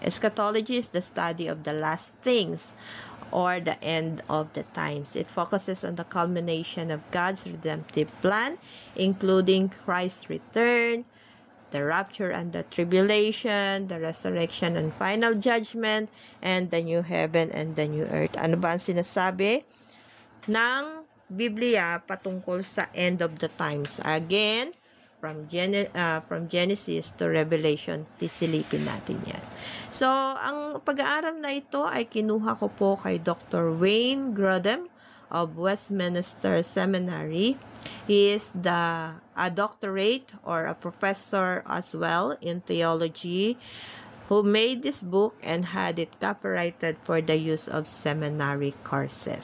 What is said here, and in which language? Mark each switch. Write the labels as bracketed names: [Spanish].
[English] Eschatology is the study of the last things or the end of the times. It focuses on the culmination of God's redemptive plan, including Christ's return, the rapture and the tribulation, the resurrection and final judgment, and the new heaven and the new earth. [Filipino] Ano ba ang sinasabi ng Biblia patungkol sa [English] end of the times? Again, from Genesis to Revelation, [Filipino] tisilipin natin yan. So, ang pag-aaral na ito ay kinuha ko po kay Dr. [English] Wayne Grudem of Westminster Seminary. He is a doctorate or a professor as well in theology who made this book and had it copyrighted for the use of seminary courses.